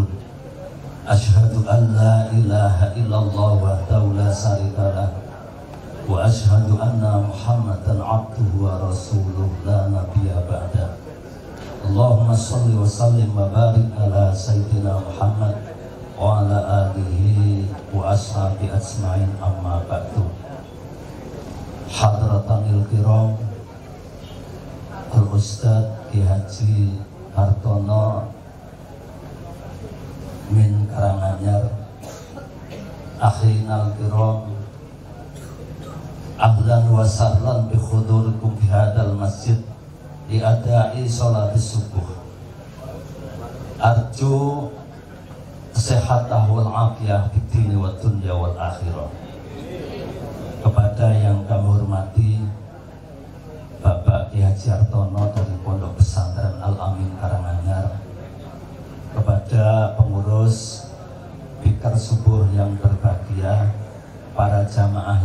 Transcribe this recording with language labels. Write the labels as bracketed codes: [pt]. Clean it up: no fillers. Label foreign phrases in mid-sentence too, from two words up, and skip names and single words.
[ar] أشهد أن لا إله إلا الله وحده لا شريك له وأشهد أن محمدا عبده ورسوله لا نبي بعده. اللهم صل وسلم وبارك على سيدنا محمد وعلى آله وأصحابه أجمعين، أما بعد. حضراتنا الكرام, الأستاذ Ki Haji Hartono من Karanganyar، أخينا الكرام، أهلا وسهلا بحضوركم في هذا المسجد لأداء صلاة الصبح. أرجو kesehatan والعافية في الدين والدنيا والآخرة. [id] Kepada yang kami hormati Bapak Ki Haji Hartono dari Pondok Pesantren Al-Amin Karanganyar, kepada pengurus Fikar Subuh yang berbahagia, para jamaah